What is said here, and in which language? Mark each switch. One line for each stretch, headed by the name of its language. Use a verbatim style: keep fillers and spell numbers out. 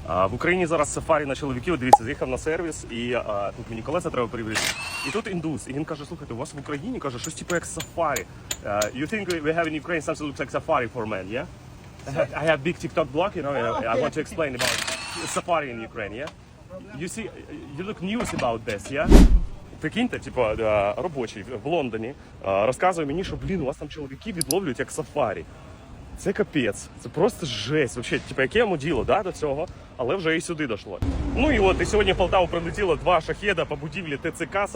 Ukrainian: А, в Україні зараз сафарі на чоловіків, дивіться, заїхав на сервіс, і а, тут мені колеса треба перевірити. І тут індус, і він каже, слухайте, у вас в Україні, каже, щось типу як сафарі.
English: Uh, you think we have in Ukraine something looks like safari for men, yeah? I have big TikTok blog, you know, and I, I want to explain about safari in Ukraine, yeah? You see, you look news about this, yeah?
Ukrainian: Прикиньте, типу, е, робочий в Лондоні е, розказує мені, що, блін, у вас там чоловіки відловлюють як сафарі. Це капець, це просто жесть. Вообще, типу, яке йому діло, да, до цього, але вже і сюди дошло. Ну і от, і сьогодні в Полтаву прилетіло два шахеда по будівлі ТЦК.